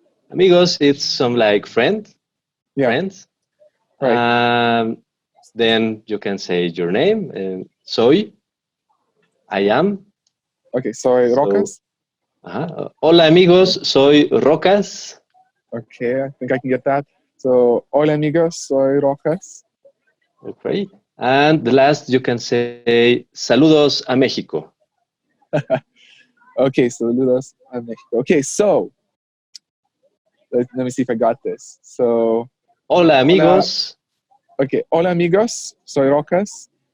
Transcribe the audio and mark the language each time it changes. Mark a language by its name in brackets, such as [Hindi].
[English] Amigos, it's some like friends. Right. Then you can say your name. Soy. I am. [Spanish] Okay, soy Rokas. Hola amigos, soy Rokas. [English] Okay, I think I can get that. [Spanish] So, hola amigos, soy Rokas. [English] Okay. And the last you can say [Spanish] saludos a México. Okay, saludos a México. [English] Okay, so let me see if I got this. So, [Spanish] hola amigos. Okay, hola amigos, soy Rokas.